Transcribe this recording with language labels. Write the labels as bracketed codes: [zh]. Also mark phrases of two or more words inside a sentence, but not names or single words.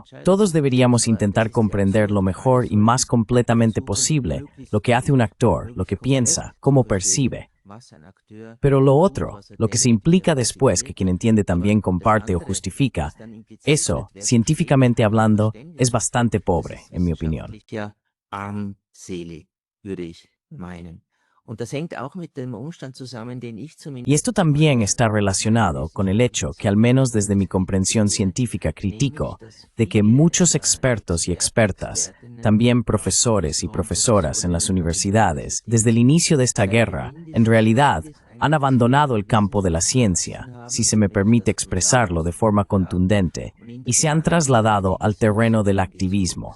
[es] Todos deberíamos intentar comprender lo mejor y más completamente posible lo que hace un actor, lo que piensa, cómo percibe. Pero lo otro, lo que se implica después que quien entiende también comparte o justifica, eso, científicamente hablando, es bastante pobre, en mi opinión. [de] armselig, würde ich meinen. Und das hängt auch mit dem Umstand zusammen, den ich zumindest... [es] Y esto también está relacionado con el hecho que, al menos desde mi comprensión científica, critico, de que muchos expertos y expertas, también profesores y profesoras en las universidades, desde el inicio de esta guerra, en realidad, han abandonado el campo de la ciencia, si se me permite expresarlo de forma contundente, y se han trasladado al terreno del activismo.